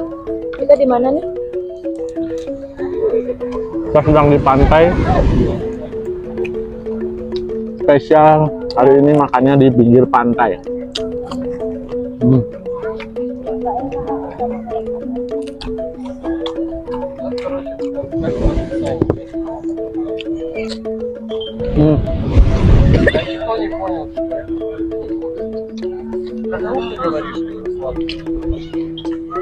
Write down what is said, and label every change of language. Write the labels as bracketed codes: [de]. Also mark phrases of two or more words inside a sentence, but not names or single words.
[id] Kita di mana nih? Kita sedang di pantai. Spesial hari ini makannya di pinggir pantai. [ru] Никто не понял, что я. Потому что говоришь, что сладкий.